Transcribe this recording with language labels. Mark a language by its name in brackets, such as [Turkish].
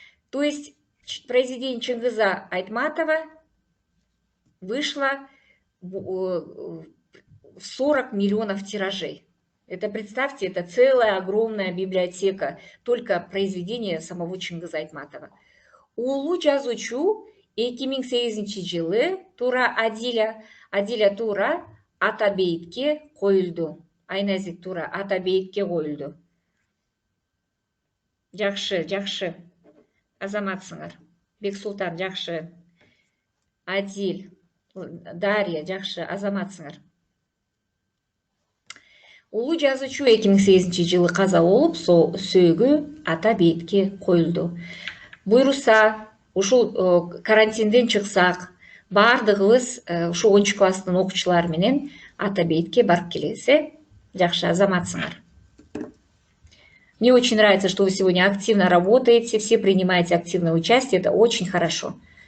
[Russian] То есть произведение Чингиза Айтматова вышло в 40 миллионов тиражей. Это, представьте, это целая огромная библиотека, только произведения самого Чингиза Айтматова. [Kyrgyz] Улуу жазуучу 2008 жылы тура Адиля тура Атабейтке коюлду. Айназик тура Атабейтке коюлду. Жакшы. Азаматсыңар. Бексултан, жакшы. Адил, Дарья, жакшы, азаматсыңар. Улуу жазуучу 2008 жылы каза болуп, сөөгү Атабейтке коюлду. Буйруса, ушул карантинден чыксак, баардыгыбыз ушу 10 класстын окуучулары менен Атабейтке барып келебиз. Жакшы, азаматсыңар. [Russian] Мне очень нравится, что вы сегодня активно работаете, все принимаете активное участие, это очень хорошо.